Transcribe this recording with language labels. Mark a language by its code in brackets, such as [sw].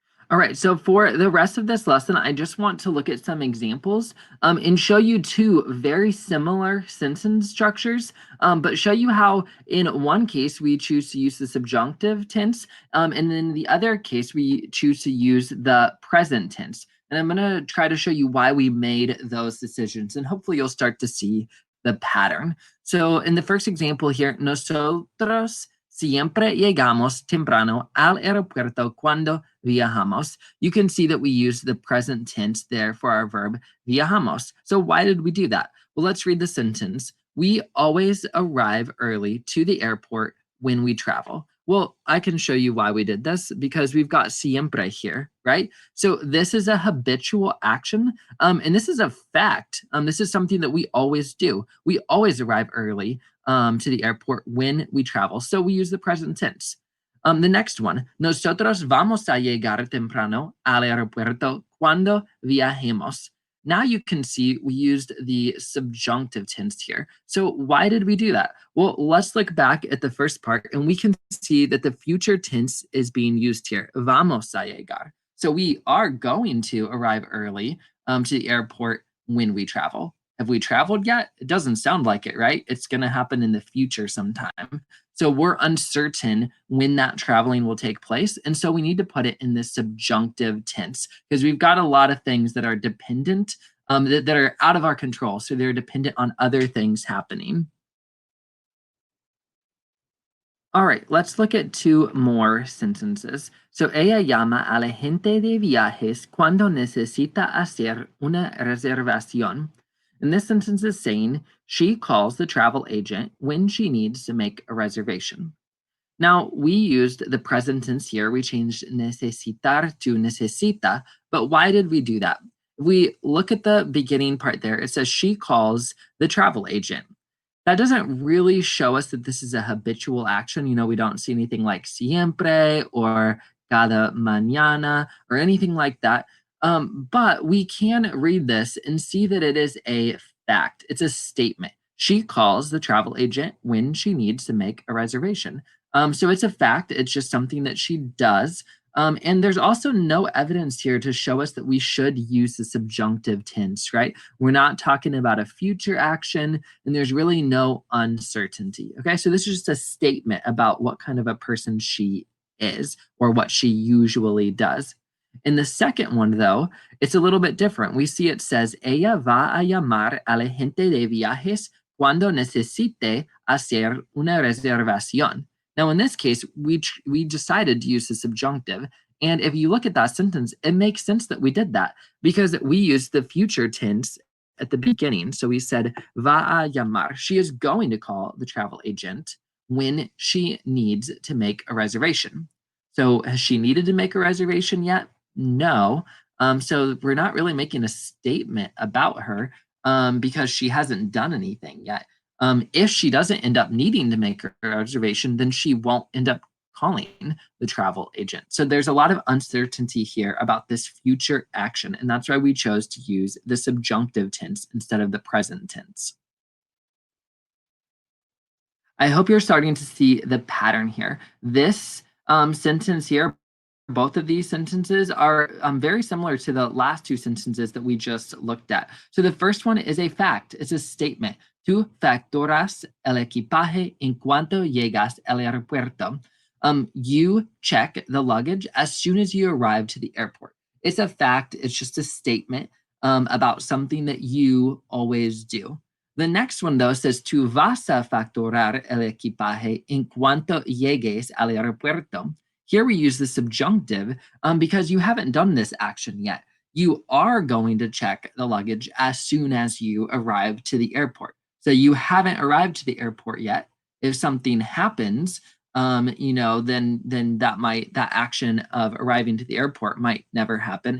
[en] All right, so for the rest of this lesson, I just want to look at some examples and show you two very similar sentence structures, but show you how in one case we choose to use the subjunctive tense, and in the other case we choose to use the present tense. And I'm going to try to show you why we made those decisions, and hopefully you'll start to see the pattern. So in the first example here, [es] nosotros siempre llegamos temprano al aeropuerto cuando viajamos. [en] You can see that we use the present tense there for our verb viajamos. So why did we do that? Well, let's read the sentence. We always arrive early to the airport when we travel. Well, I can show you why we did this because we've got siempre here, right? So this is a habitual action, and this is a fact. This is something that we always do. We always arrive early to the airport when we travel. So we use the present tense. The next one, [es] nosotros vamos a llegar temprano al aeropuerto cuando viajemos. [en] Now you can see we used the subjunctive tense here. So why did we do that? Well, let's look back at the first part and we can see that the future tense is being used here. [es] Vamos a llegar. [en] So we are going to arrive early to the airport when we travel. Have we traveled yet? It doesn't sound like it, right? It's going to happen in the future sometime. So we're uncertain when that traveling will take place. And so we need to put it in the subjunctive tense because we've got a lot of things that are dependent, that are out of our control. So they're dependent on other things happening. All right, let's look at two more sentences. [es] So ella llama a la gente de viajes cuando necesita hacer una reservación. [en] And this sentence is saying she calls the travel agent when she needs to make a reservation. Now, we used the present tense here. We changed necesitar to necesita, but why did we do that? If we look at the beginning part there, it says she calls the travel agent. That doesn't really show us that this is a habitual action. You know, we don't see anything like siempre or [es] cada mañana [en] or anything like that. But we can read this and see that it is a fact. It's a statement. She calls the travel agent when she needs to make a reservation. So it's a fact. It's just something that she does. And there's also no evidence here to show us that we should use the subjunctive tense, right? We're not talking about a future action, and there's really no uncertainty. Okay, so this is just a statement about what kind of a person she is or what she usually does. In the second one, though, it's a little bit different. We see it says, [es] ella va a llamar a la gente de viajes cuando necesite hacer una reservación. [en] Now, in this case, we decided to use the subjunctive. And if you look at that sentence, it makes sense that we did that because we used the future tense at the beginning. So we said, [es] va a llamar. [en] She is going to call the travel agent when she needs to make a reservation. So has she needed to make a reservation yet? No. So we're not really making a statement about her because she hasn't done anything yet. If she doesn't end up needing to make a reservation, then she won't end up calling the travel agent. So there's a lot of uncertainty here about this future action, and that's why we chose to use the subjunctive tense instead of the present tense. I hope you're starting to see the pattern here. This sentence here, both of these sentences are very similar to the last two sentences that we just looked at. So the first one is a fact. It's a statement. [es] Tú facturas el equipaje en cuanto llegas al aeropuerto. [en] You check the luggage as soon as you arrive to the airport. It's a fact. It's just a statement about something that you always do. The next one, though, says, [es] tú vas a facturar el equipaje en cuanto llegues al aeropuerto. [en] Here we use the subjunctive because you haven't done this action yet. You are going to check the luggage as soon as you arrive to the airport. So you haven't arrived to the airport yet. If something happens, then that action of arriving to the airport might never happen.